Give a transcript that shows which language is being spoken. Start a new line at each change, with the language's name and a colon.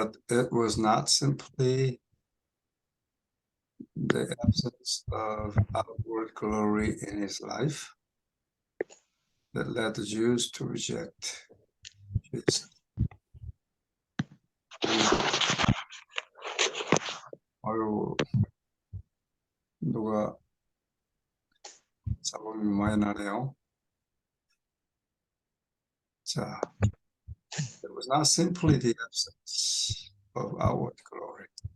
English: It was not simply the absence of outward glory in his life that led the Jews to reject Jesus.
Korean: 아유, 누가 잡음이 많이 나네요.
English: 자, it was not simply the absence of outward glory.